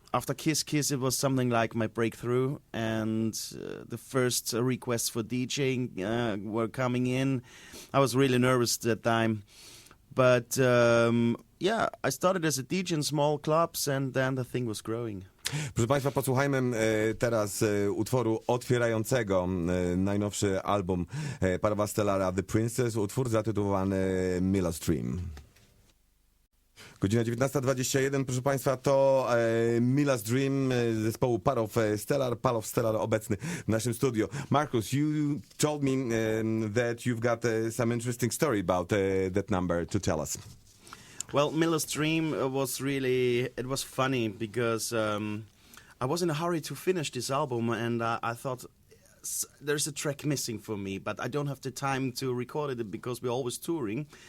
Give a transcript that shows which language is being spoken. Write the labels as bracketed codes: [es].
[en] After Kiss Kiss, it was something like my breakthrough, and the first requests for DJing were coming in. I was really nervous at that time. But I started as a DJ in small clubs, and then the thing was growing. [pl] Proszę Państwa, posłuchajmy teraz utworu otwierającego najnowszy album Parova Stelara, The Princess, utwór zatytułowany Mila's Dream. Godzina 19:21, proszę Państwa, to Mila's Dream zespołu Parov Stelar obecny w naszym studio. [en] Markus, you told me that you've got some interesting story about that number to tell us. Well, Mila's Dream it was funny because I was in a hurry to finish this album, and I thought, there's a track missing for me, but I don't have the time to record it because we're always touring.